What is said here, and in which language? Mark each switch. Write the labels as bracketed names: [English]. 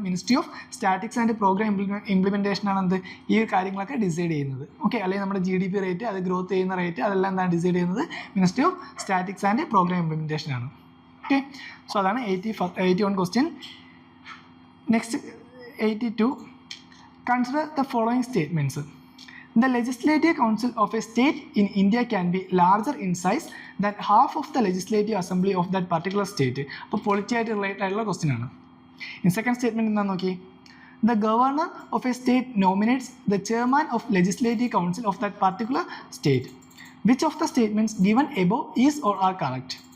[Malayalam] Ministry of statics and programme ഇംപ്ലിമെൻറ്റേഷനാണ് എന്ത് ഈ കാര്യങ്ങളൊക്കെ ഡിസൈഡ് ചെയ്യുന്നത്. ഓക്കെ, അല്ലെങ്കിൽ നമ്മുടെ GDP റേറ്റ്, അത് ഗ്രോത്ത് ചെയ്യുന്ന റേറ്റ്, അതെല്ലാം എന്താണ് ഡിസൈഡ് ചെയ്യുന്നത്? Ministry of statics and programme ഇംപ്ലിമെൻറ്റേഷനാണ്. Okay, so അതാണ് 81 question. [English] Next 82. Consider the following statements. The legislative council of a state in India can be larger in size than half of the legislative assembly of that particular state. [Malayalam] അപ്പോൾ polity ആയിട്ട് related ആയിട്ടുള്ള question ആണ്. In second statement എന്താ നോക്കി, [English] the governor of a state nominates the chairman of legislative council of that particular state. Which of the statements given above is or are correct?